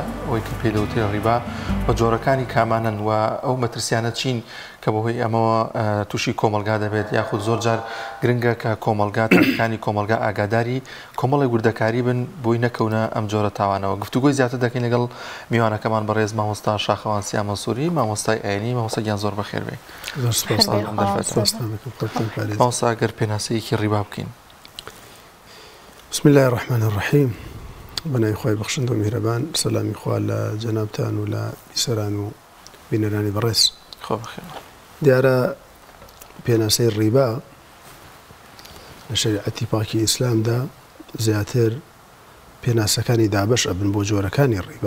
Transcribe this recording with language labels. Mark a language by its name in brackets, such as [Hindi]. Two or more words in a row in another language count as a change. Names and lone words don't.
[Central Kurdish] ئەوەی کە پێی دەوترێت ڕیبا بە جۆرەکانی کامانن و ئەو مەترسیانە چین کە بەهۆی ئەمەوە تووشی کۆمەلگا دەبێت یاخود زۆر جار گرنگە کە کۆمەلگا تاکانی کۆمەلگا ئاگاداری کۆمەڵی وردەکاری بن بۆی نەکەونە ئەم جۆرە تاوانەوە. گفتوگۆی زیاتر دەکەین لەگەڵ میوانەکەمان بەڕێز مامۆستا شاخەوان سیا مەنسووری مامۆستای ئاینی. مامۆستا گیان زۆر بەخێر بێ. مامۆستا گەر پێناسەیەکی ڕیبا بکەین. [Arabic] بسم الله الرحمن الرحیم. [Central Kurdish] بەناوی خوای بەخشندە و میهرەبان. سەلامی خوا لە جەنابتان و لە بیسەران و بینەرانی بەڕێز. خۆ بەخێر. دیارە پێناسەی ڕیبا لە شەریعەتی پاکی ئیسلامدا زیاتر پێناسەکانی دابەش ئەبن بۆ جۆرەکانی ڕیبا.